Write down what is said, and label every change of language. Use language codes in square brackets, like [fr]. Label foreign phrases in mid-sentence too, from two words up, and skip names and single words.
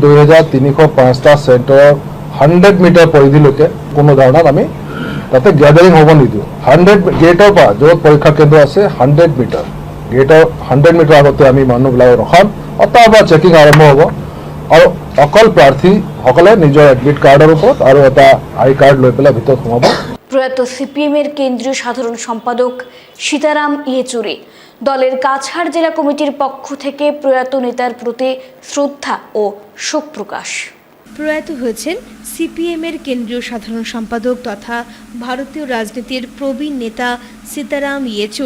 [as] 2305টা চেণ্টাৰৰ 100 মিটাৰ পৰিধিলৈকে কোনো ধৰণৰ আমি তাতে গ্যাদাৰিং হ'ব নিদিওঁ। 100 গেটৰ পৰা য'ত পৰীক্ষা কেন্দ্ৰ আছে 100 মিটাৰ গেটৰ 100 মিটাৰ আগতে আমি মানুহবিলাক ৰখাম। তাৰ পৰা চেকিং আৰম্ভ হ'ব আৰু অকল প্ৰাৰ্থীসকলে নিজৰ [en] admit cardৰ [as] ওপৰত আৰু এটা [en] I card [as] লৈ পেলাই ভিতৰত সোমাব। [bn] প্রয়াত সিপিএমের কেন্দ্রীয় সাধারণ সম্পাদক সীতারাম ইয়েচুরি। দলের কাছাড় জেলা কমিটির পক্ষ থেকে প্রয়াত নেতার প্রতি শ্রদ্ধা ও শোক প্রকাশ। প্রয়াত হয়েছেন সিপিএমের কেন্দ্রীয় সাধারণ সম্পাদক তথা ভারতীয় রাজনীতির প্রবীণ নেতা সীতারাম ইয়েচুর।